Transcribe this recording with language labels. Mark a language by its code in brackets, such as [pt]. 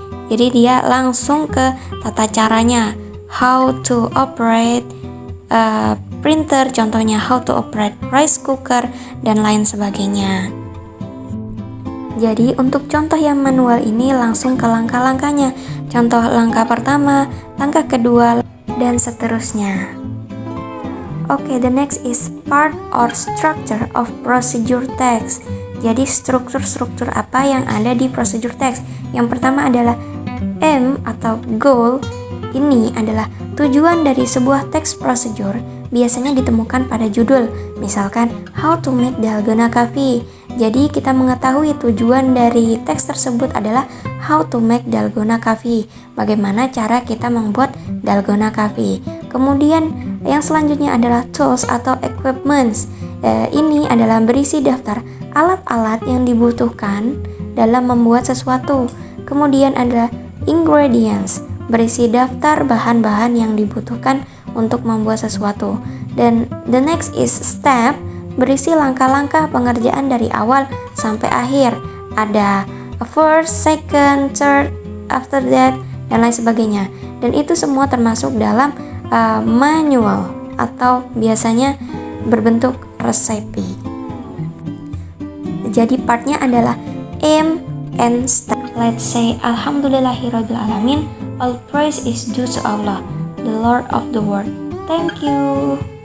[id] Jadi dia langsung ke tata caranya, [en] how to operate printer, [id] contohnya [en] how to operate rice cooker [id] dan lain sebagainya. Jadi untuk contoh yang manual ini langsung ke langkah-langkahnya. Contoh langkah pertama, langkah kedua, dan seterusnya. [en] Oke, the next is part or structure of procedure text. [id] Jadi struktur-struktur apa yang ada di procedure text? Yang pertama adalah aim atau goal. Ini adalah tujuan dari sebuah text procedure, biasanya ditemukan pada judul. Misalkan, [en] how to make dalgona coffee. [id] Jadi kita mengetahui tujuan dari teks tersebut adalah [en] how to make dalgona coffee. [id] Bagaimana cara kita membuat dalgona coffee. Kemudian yang selanjutnya adalah tools atau equipments. Ini adalah berisi daftar alat-alat yang dibutuhkan dalam membuat sesuatu. Kemudian adalah ingredients, berisi daftar bahan-bahan yang dibutuhkan untuk membuat sesuatu. Dan [en] the next is step, [id] berisi langkah-langkah pengerjaan dari awal sampai akhir. Ada [en] first, second, third, after that, [id] dan lain sebagainya. Dan itu semua termasuk dalam manual atau biasanya berbentuk resepi. Jadi partnya adalah [en] aim and step. Let's say [ar] Alhamdulillahirabbil alamin, [en] all praise is due to Allah, the Lord of the world. Thank you.